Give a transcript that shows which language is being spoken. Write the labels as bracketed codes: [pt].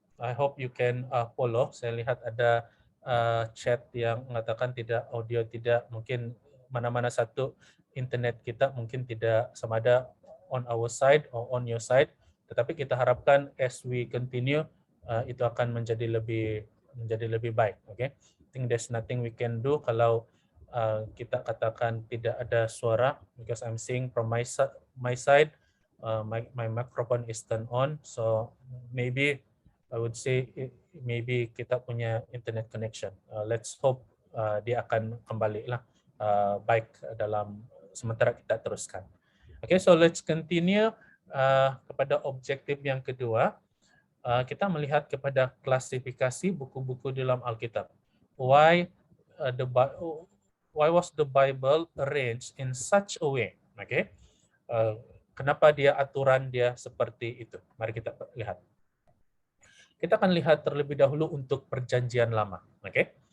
[ms] I hope you can follow. Saya lihat ada chat yang mengatakan tidak, audio tidak, mungkin mana-mana satu internet kita mungkin tidak sama ada on our side or on your side. Tetapi kita harapkan as we continue itu akan menjadi lebih baik. Okay? [en] I think there's nothing we can do kalau kita katakan tidak ada suara, because I'm seeing from my side my microphone is turned on, so maybe I would say maybe kita punya internet connection. [ms] Let's hope dia akan kembali lah baik dalam sementara kita teruskan. Okay, so let's continue kepada objektif yang kedua. Kita melihat kepada klasifikasi buku-buku dalam Alkitab. [en] Why was the Bible arranged in such a way? [ms] Okay. Kenapa aturan dia seperti itu? Mari kita lihat. Kita akan lihat terlebih dahulu untuk Perjanjian Lama. Okay?